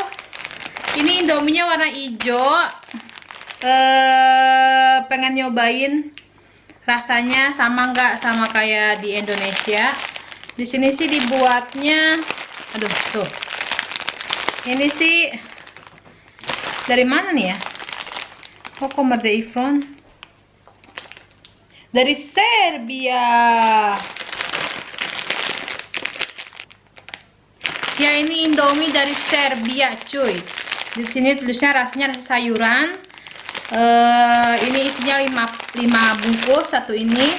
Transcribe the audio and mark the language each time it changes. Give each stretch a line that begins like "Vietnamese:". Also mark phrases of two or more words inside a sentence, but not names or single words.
Indonesian: Ini Indominya warna hijau. Pengen nyobain rasanya sama nggak sama kayak di Indonesia. Di sini sih dibuatnya, aduh tuh. Ini sih dari mana nih ya?
Swedish: Kok kommer det ifrån?
Indonesian: Dari Serbia. Ya ini Indomie dari Serbia, cuy. Di sini tulisnya rasanya rasa sayuran. Ini isinya 5 bungkus, satu ini.